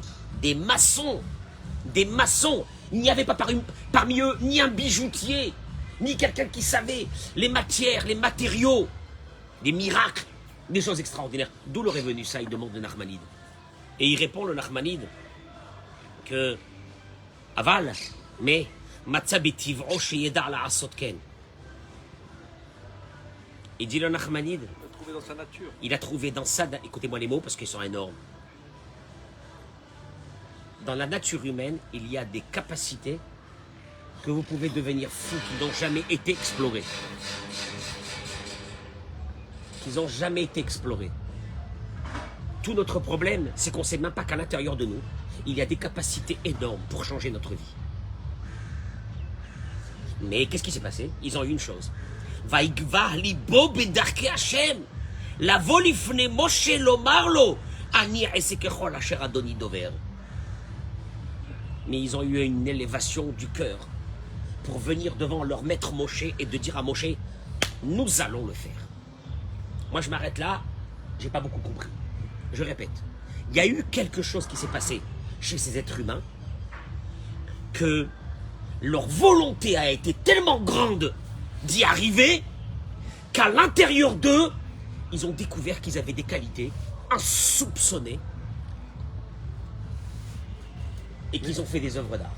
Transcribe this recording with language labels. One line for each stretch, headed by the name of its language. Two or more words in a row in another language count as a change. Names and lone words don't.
French: Des maçons, il n'y avait pas parmi eux ni un bijoutier, ni quelqu'un qui savait les matières, les matériaux, des miracles, des choses extraordinaires. D'où leur est venu ça? Il demande le Nachmanide. Et il répond, le Nachmanide, que aval, mais
Hebrew: מצא בטבעו שידע לעשות כן.
French: Il dit le Nachmanide, Il a trouvé dans sa nature. il a trouvé dans ça, écoutez-moi les mots parce qu'ils sont énormes. Dans la nature humaine, il y a des capacités que vous pouvez devenir fous, qui n'ont jamais été explorées. Tout notre problème, c'est qu'on ne sait même pas qu'à l'intérieur de nous, il y a des capacités énormes pour changer notre vie. Mais qu'est-ce qui s'est passé? Ils ont eu une chose.
Hebrew: ויגבה לבו בדרכי השם, לבוא לפני משה לומר לו, אני אעשה ככל אשר אדוני דובר.
French: Mais ils ont eu une élévation du cœur pour venir devant leur maître Moshe et de dire à Moshe, nous allons le faire. Moi je m'arrête là, j'ai pas beaucoup compris. Je répète, il y a eu quelque chose qui s'est passé chez ces êtres humains que leur volonté a été tellement grande d'y arriver qu'à l'intérieur d'eux, ils ont découvert qu'ils avaient des qualités insoupçonnées et qu'ils ont fait des œuvres d'art.